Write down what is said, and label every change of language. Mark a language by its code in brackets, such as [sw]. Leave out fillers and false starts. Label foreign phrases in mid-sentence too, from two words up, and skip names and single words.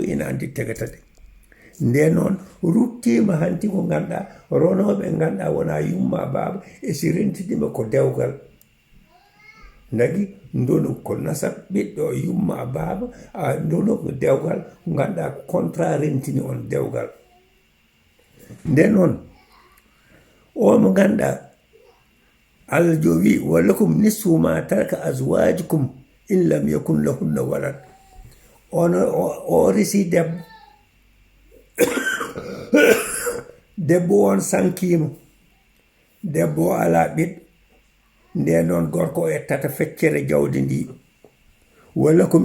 [ff] ina andi tegatade nde noon ruttima hanti ko ganduɗa ronoɓe ganduɗa wona yumma baba e si rentidima ko dewgal nagi ndonu ko nasab ɓiɗɗo yumma baba a ndonu ko dewgal ko ganduɗa ko contrat rentini on dewgal nde noon o mo ganduɗa Allah jo wi [ar] ولكم نصف ما ترك أزواجكم إن لم يكن لهن ولد [ff] o resi debbo on sankimo debbo ala ɓiɗɗo nde noon gorko ettata feccere jawdi ndi walakum